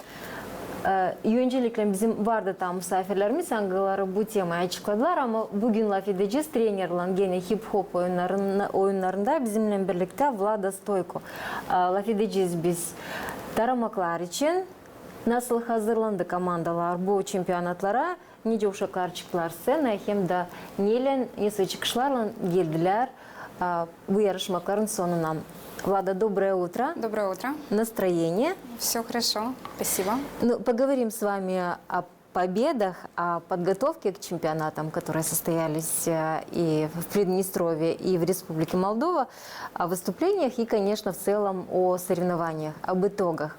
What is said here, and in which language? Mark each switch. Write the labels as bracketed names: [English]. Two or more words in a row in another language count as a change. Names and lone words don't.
[Gagauz] Öncelikle bizim vardı tam misafirlerimiz hangileri bu temayı açıkladılar ama bugün laf edeceğiz trenerle gene hip-hop oyunlarında bizimle birlikte Vlada Stoyko. Laf edeceğiz biz taramaklar için nasıl hazırlandı komandalar bu çempiyonatlara, nice uşaklar çıktılar sene hem de nesi çıkışlarla geldiler bu yarışmaların sonuna. [Russian] Влада, доброе утро. Доброе утро. Настроение? Все хорошо, спасибо. Ну, поговорим с вами о победах, о подготовке к чемпионатам, которые состоялись и в Приднестровье, и в Республике Молдова, о выступлениях и, конечно, в целом о соревнованиях, об итогах.